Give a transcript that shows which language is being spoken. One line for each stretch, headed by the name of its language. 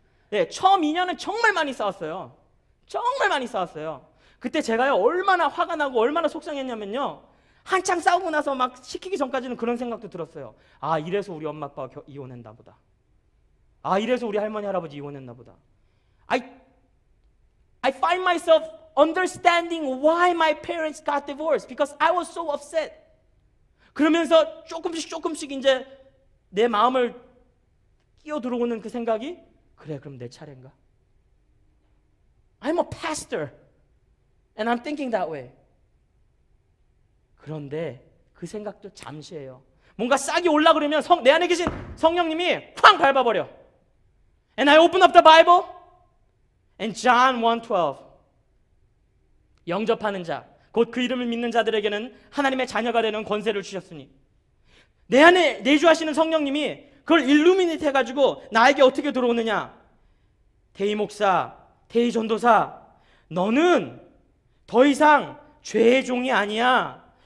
Korean: 네, 처음 2년은 정말 많이 싸웠어요. 정말 많이 싸웠어요. 그때 제가요 얼마나 화가 나고 얼마나 속상했냐면요, 한창 싸우고 나서 막 시키기 전까지는 그런 생각도 들었어요. 아, 이래서 우리 엄마 아빠가 이혼했나 보다. 아, 이래서 우리 할머니 할아버지 이혼했나 보다.
English: I find myself understanding why my parents got divorced because I was so upset.
Korean: 그러면서 조금씩 이제 내 마음을 끼어 들어오는 그 생각이, 그래, 그럼 내 차례인가?
English: I'm a pastor and I'm thinking that way.
Korean: 그런데 그 생각도 잠시예요. 뭔가 싹이 올라 그러면 내 안에 계신 성령님이 쾅 밟아버려.
English: And I open up the Bible and John 1:12.
Korean: 영접하는 자, 곧 그 이름을 믿는 자들에게는 하나님의 자녀가 되는 권세를 주셨으니. 내 안에 내주하시는 성령님이 그걸 일루미네이트 해가지고 나에게 어떻게 들어오느냐. 대희 목사, 대희 전도사, 너는 더 이상 죄의 종이 아니야.